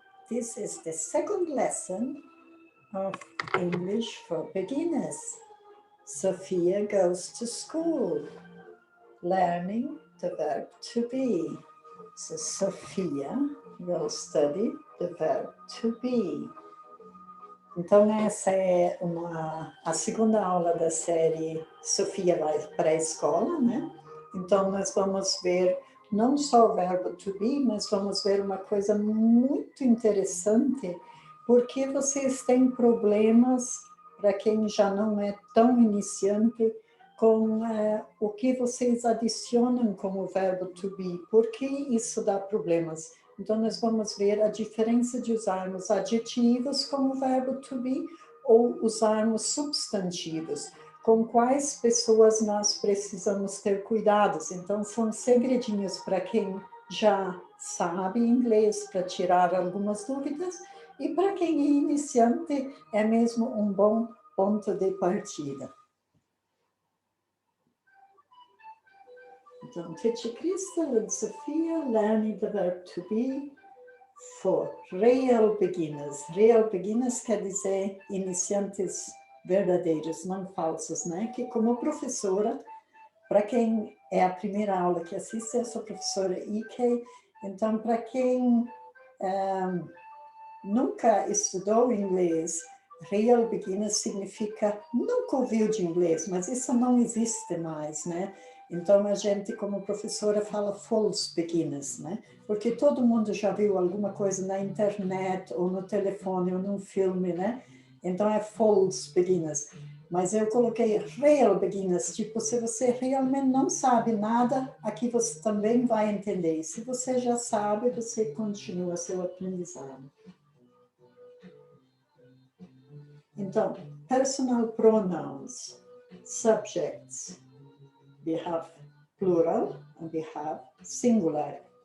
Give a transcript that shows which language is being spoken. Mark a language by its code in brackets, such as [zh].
[en] This is the second lesson of English for beginners. Sophia goes to school, learning the verb to be. So Sophia will study the verb to be. [pt] Então, essa é a segunda aula da série Sofia vai para a escola, né? Então, nós vamos ver não só o verbo to be, mas vamos ver uma coisa muito interessante, porque vocês têm problemas, para quem já não é tão iniciante, com o que vocês adicionam como verbo to be. Por que isso dá problemas? Então, nós vamos ver a diferença de usarmos adjetivos como verbo to be ou usarmos substantivos. Com quais pessoas nós precisamos ter cuidados. Então, são segredinhos para quem já sabe inglês, para tirar algumas dúvidas, e para quem é iniciante, é mesmo um bom ponto de partida. Então, [en] Teacher Crystal and Sophia learning the verb to be for real beginners. [pt] Real beginners quer dizer iniciantes verdadeiros, não falsos, né? Que como professora, para quem é a primeira aula que assiste, eu sou professora IK, então para quem nunca estudou inglês, real beginners significa nunca ouviu de inglês, mas isso não existe mais, né? Então, a gente, como professora, fala false beginners, né? Porque todo mundo já viu alguma coisa na internet, ou no telefone, ou num filme, né? Então, é false beginners. Mas eu coloquei real beginners, tipo, se você realmente não sabe nada, aqui você também vai entender. Se você já sabe, você continua seu aprendizado. Então, [en] personal pronouns, subjects. We have plural and we have singular.